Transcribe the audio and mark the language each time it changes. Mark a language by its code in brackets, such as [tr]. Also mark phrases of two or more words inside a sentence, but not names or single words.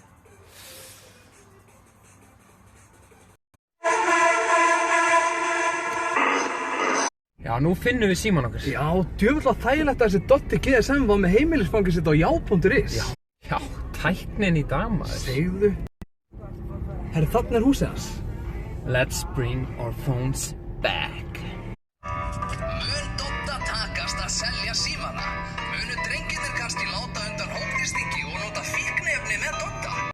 [is] Já, nú finnum við síman okkar. Já, djöfull þægilegt að þessi Dotti GSM var með heimilisfangið sitt á já.is. Já, tæknin í dag, maður. Segðu. Herri, þarna er húsið hans. [en] Let's bring our phones back. [is] Mun Dotta takast að selja símana? Munu drengirnir kannski láta undan hópdistingi og nota fíkniefni með Dotta?